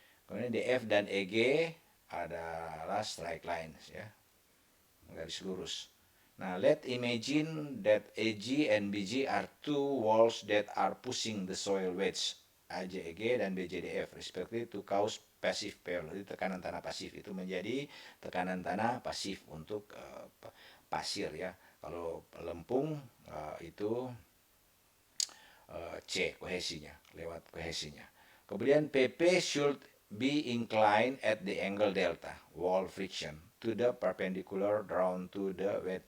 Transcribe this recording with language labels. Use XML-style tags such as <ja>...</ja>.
<id>Kemudian DF dan EG adalah</id> <en>straight lines</en> <id>ya, garis lurus. Nah,</id> <en>let's imagine that AG and BG are two walls that are pushing the soil wedge AJEG</en> <id>dan</id> <en>BJDF respectively to cause passive failure.</en> <id>Jadi tekanan tanah pasif itu menjadi tekanan tanah pasif untuk pasir ya. Kalau lempung itu C kohesinya, lewat kohesinya. Kemudian</id> <en>PP should be inclined at the angle delta wall friction to the perpendicular down to the wedge.</en>